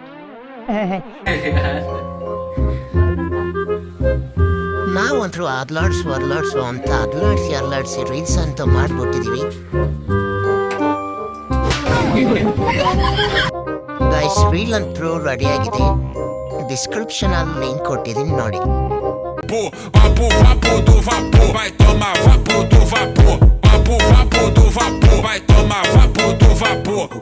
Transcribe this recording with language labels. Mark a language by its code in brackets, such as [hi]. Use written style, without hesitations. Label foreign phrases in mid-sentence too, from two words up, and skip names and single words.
[kn] ನಾವಂತರೂ ಅಲ್ಲಾಡ್ಸು ಅಂತ ಅಲ್ಲಾಡ್ಸಿ ರೀಲ್ಸ್ ಅಂತ ಮಾಡ್ಬಿಟ್ಟಿದೀವಿ. ಗೈಸ್, ರೀಲ್ ಅಂತೂ ರೆಡಿ ಆಗಿದೆ. ಡಿಸ್ಕ್ರಿಪ್ಷನ್ ಅಲ್ಲಿ ಲಿಂಕ್ ಕೊಟ್ಟಿದ್ದೀನಿ ನೋಡಿ. [pt] Vapor do vapor, vai tomar vapor do vapor. Vapor do vapor, vai tomar vapor do vapor.